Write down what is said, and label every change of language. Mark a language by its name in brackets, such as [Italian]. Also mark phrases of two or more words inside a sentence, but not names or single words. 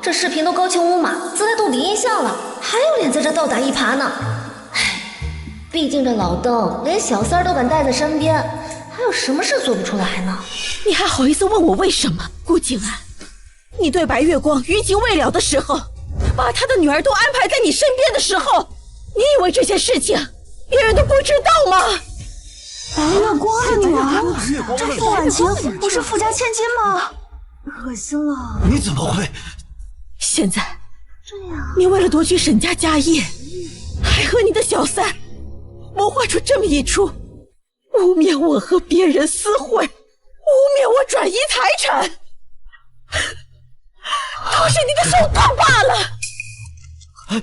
[Chinese] 這視頻都高清無碼，自帶杜比音效了，還有臉在這倒打一耙呢？唉，畢竟這老鄧連小三兒都敢帶在身邊，還有什麼事做不出來呢？你還好意思問我為什麼？顧靜安，你對白月光餘情未了的時候，把他的女兒都安排在你身邊的時候，你以為這些事情別人都不知道嗎？白月光的女兒，这傅婉晴不是富家千金吗？恶心了！你怎么会？现在，你为了夺取沈家家业，还和你的小三谋划出这么一出，污蔑我和别人私会，污蔑我转移財產，都是你的手段罷了。